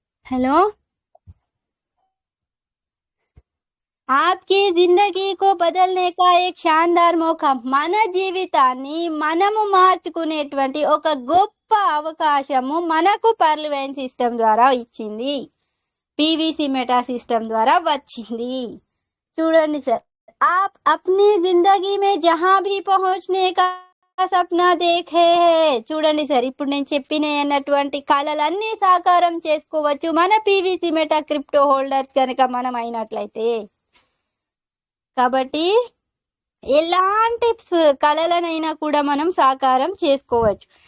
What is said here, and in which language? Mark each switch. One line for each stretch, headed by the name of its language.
Hindi: Hello, ఆప్కి జిందగీ కో బదల్నే కా ఏక్ శానదార్ Mauka.
Telugu: మన జీవితాన్ని మనము మార్చుకునేటువంటి ఒక గొప్ప అవకాశము మనకు పార్లమెంట్ సిస్టమ్ ద్వారా ఇచ్చింది, పీవీసీ మెటా సిస్టమ్ ద్వారా వచ్చింది. చూడండి సార్,
Hindi: आप अपनी जिंदगी में जहां भी पहुंचने का సప్నా దేఖే.
Telugu: చూడండి సార్, ఇప్పుడు నేను చెప్పిన అన్నటువంటి కళలన్నీ సాకారం చేసుకోవచ్చు మన పీవీసీ మెటా క్రిప్టో హోల్డర్స్ కనుక మనం అయినట్లయితే. కాబట్టి ఎలాంటి కళలనైనా కూడా మనం సాకారం చేసుకోవచ్చు.